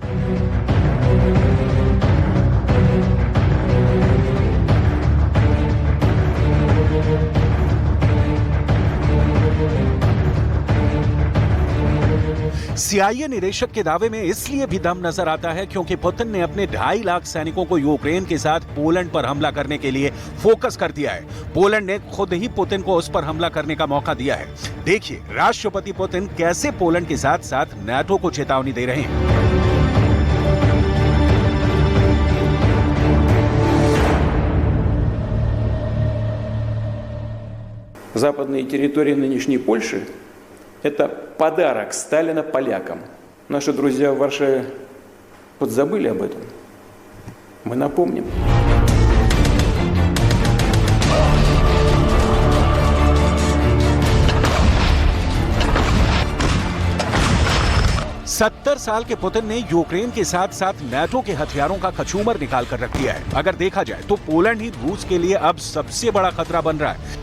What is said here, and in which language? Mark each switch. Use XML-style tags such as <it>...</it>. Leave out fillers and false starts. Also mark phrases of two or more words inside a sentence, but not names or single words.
<hi>CIA निदेशक के दावे में इसलिए भी दम नजर आता है क्योंकि पुतिन ने अपने 2.5 लाख सैनिकों को यूक्रेन के साथ पोलैंड पर हमला करने के लिए फोकस कर दिया है। पोलैंड ने खुद ही पुतिन को उस पर हमला करने का मौका दिया है। देखिए राष्ट्रपति पुतिन कैसे पोलैंड के साथ साथ नाटो को चेतावनी दे रहे हैं।</hi> <ru>Западные территории нынешней Польши – это подарок Сталина полякам. Наши друзья в Варшаве подзабыли об этом. Мы напомним.</ru> <hi>सत्तर साल के पुतिन ने यूक्रेन के साथ साथ नाटो के हथियारों का कचूमर निकाल कर रख दिया है। अगर देखा जाए तो पोलैंड ही रूस के लिए अब सबसे बड़ा खतरा बन रहा है।</hi>